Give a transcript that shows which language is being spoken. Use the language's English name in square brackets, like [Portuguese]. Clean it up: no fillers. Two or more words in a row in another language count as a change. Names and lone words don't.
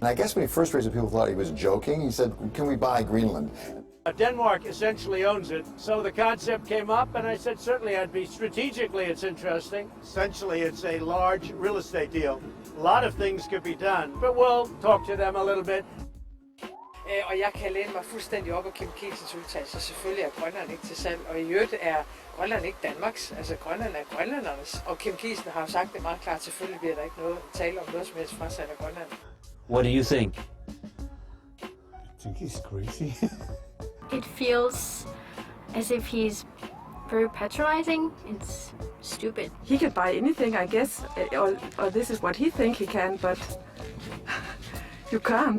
[English] And I guess when he first raised it, people thought he was joking. He said, can we buy Greenland? Denmark essentially owns it. So the concept came up, and I said certainly I'd be, strategically it's interesting. Essentially it's a large real estate deal. A lot of things could be done, but we'll talk to them a little bit. [Danish] Og jeg kan læne mig fuldstændig op af Kim Kielsens udtalelse. Selvfølgelig er Grønland ikke til salg, og i øvrigt er Grønland ikke Danmarks. Altså Grønland er grønlændernes. Og Kim Kielsen har jo sagt det meget klart, selvfølgelig bliver der ikke noget tale om noget som helst frasalg af Grønland. [English] What do you think? I think he's crazy. It feels as if he's very patronizing. It's stupid. He can buy anything, I guess, or this is what he thinks he can, but you can't.